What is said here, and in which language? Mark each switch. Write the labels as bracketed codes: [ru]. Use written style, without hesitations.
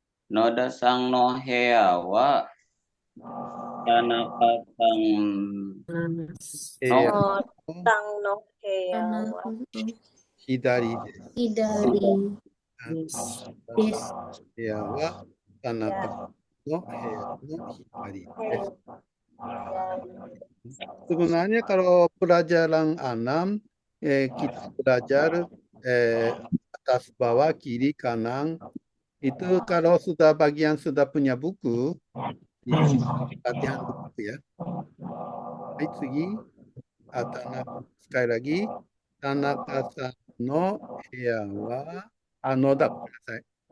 [ja] 野田さんの部屋は田中さん部屋野田さんの部屋は左です。左です。部屋は田中の部屋の左です。 [id] Sebenarnya kalau pelajaran 6, kita belajar atas bawah kiri kanan itu kalau sudah bagian sudah punya buku di latihan buku ya. [ja] Hai,次. [id] Sekali lagi [ja] Tanakaさんの部屋は野田、ごめんなさい。